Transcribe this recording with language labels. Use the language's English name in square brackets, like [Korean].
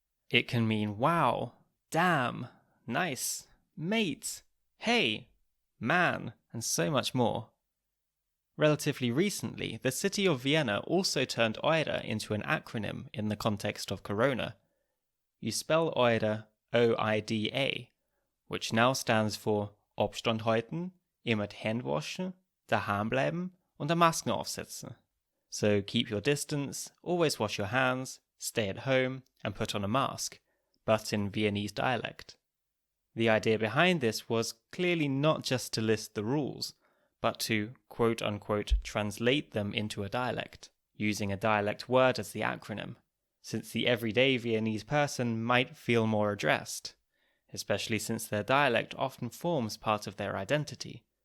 [English] It can mean wow, damn, nice, mate, hey, man, and so much more. Relatively recently, the city of Vienna also turned oida into an acronym in the context of Corona. You spell oida OIDA, which now stands for [German] Abstand halten, immer die Hände waschen, daheim bleiben und Masken aufsetzen. [English] So keep your distance, always wash your hands, stay at home, and put on a mask, but in Viennese dialect. The idea behind this was clearly not just to list the rules, but to quote-unquote translate them into a dialect, using a dialect word as the acronym, since the everyday Viennese person might feel more addressed, especially since their dialect often forms part of their identity.